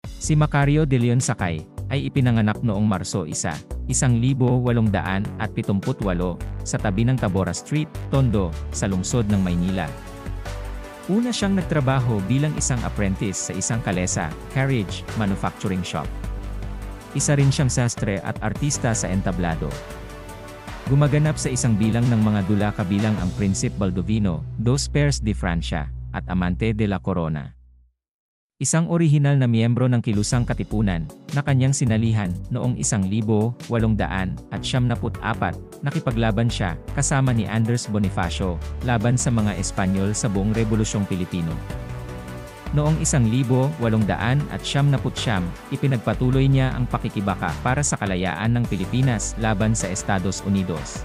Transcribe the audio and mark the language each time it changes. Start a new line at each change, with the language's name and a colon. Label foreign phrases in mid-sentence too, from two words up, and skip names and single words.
Filipino: Si Macario de Leon Sakay ay ipinanganak noong Marso 1, 1878 sa tabi ng Tabora Street, Tondo, sa lungsod ng Maynila. Una siyang nagtrabaho bilang isang apprentice sa isang kalesa,
English: carriage, manufacturing shop.
Filipino: Isa rin siyang sastre at artista sa entablado. Gumaganap sa isang bilang ng mga dula kabilang ang Príncipe Baldovino, Dos Pairs de Francia, at Amante de la Corona. Isang orihinal na miyembro ng kilusang katipunan, na kanyang sinalihan, noong 1874, nakipaglaban siya, kasama ni Andres Bonifacio, laban sa mga Espanyol sa buong Rebolusyong Pilipino. Noong 1879, ipinagpatuloy niya ang pakikibaka para sa kalayaan ng Pilipinas laban sa Estados Unidos.